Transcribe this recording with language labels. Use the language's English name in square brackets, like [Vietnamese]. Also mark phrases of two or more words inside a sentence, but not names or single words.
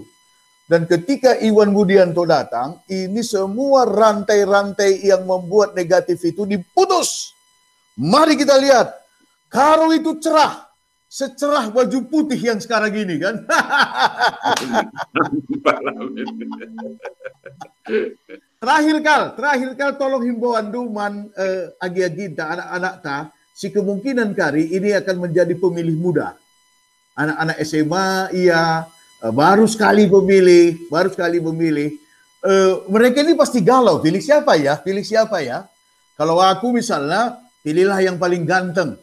[Indonesian] Dan ketika Iwan Budianto datang, ini semua rantai-rantai yang membuat negatif itu diputus. Mari kita lihat, karo itu cerah, secerah baju putih yang sekarang ini kan. [Batak Karo] Terakhir kal tolong himbauan duman agi-agi anak-anak ta, si kemungkinan kari ini [Indonesian] akan menjadi pemilih muda. Anak-anak SMA baru sekali memilih. Mereka ini pasti galau, pilih siapa ya? Kalau aku misalnya, pilihlah yang paling ganteng.